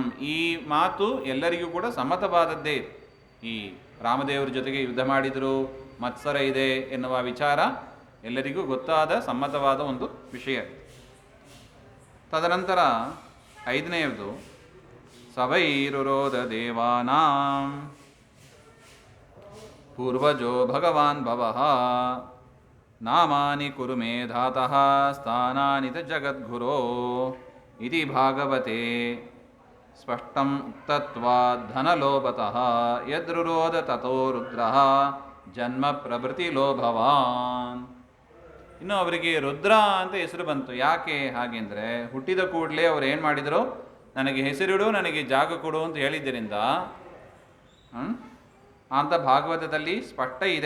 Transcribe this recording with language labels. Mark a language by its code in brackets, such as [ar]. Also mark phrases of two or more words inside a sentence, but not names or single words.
[kn] ಈ ಮಾತು ಎಲ್ಲರಿಗೂ ಕೂಡ ಸಮ್ಮತವಾದದ್ದೇ. ಈ ರಾಮದೇವರ ಜೊತೆಗೆ ಯುದ್ಧ ಮಾಡಿದರು, ಮತ್ಸರ ಇದೆ ಎನ್ನುವ ವಿಚಾರ ಎಲ್ಲರಿಗೂ ಗೊತ್ತಾದ ಸಮ್ಮತವಾದ ಒಂದು ವಿಷಯ. ತದನಂತರ 5ನೇಯದು [sa] ಸವೈರುರೋಧ ದೇವಾನಾಂ ಪೂರ್ವಜೋ ಭಗವಾನ್ ಭವಃ ನಾಮಾನಿ ಕುರು ಮೇ ಧಾತಃ ಸ್ಥಾನಾನಿ ತ ಜಗದ್ಗುರೋ ಇತಿ ಭಾಗವತೆ ಸ್ಪಷ್ಟಂ ಉಕ್ತತ್ವಾದ್ ಧನಲೋಭತಃ ಯದ್ರುರೋಧ ತಥೋ ರುದ್ರಃ ಜನ್ಮ ಪ್ರಭೃತಿ ಲೋಭವಾನ್. [kn] ಇನ್ನು ಅವರಿಗೆ ರುದ್ರ ಅಂತ ಹೆಸರು ಬಂತು. ಯಾಕೆ ಹಾಗೆಂದರೆ, ಹುಟ್ಟಿದ ಕೂಡಲೇ ಅವ್ರು ಏನು ಮಾಡಿದರು, ನನಗೆ ಹೆಸರಿಡು, ನನಗೆ ಜಾಗ ಕೊಡು ಅಂತ ಹೇಳಿದ್ದರಿಂದ ಅಂತ ಭಾಗವತದಲ್ಲಿ ಸ್ಪಷ್ಟ ಇದೆ.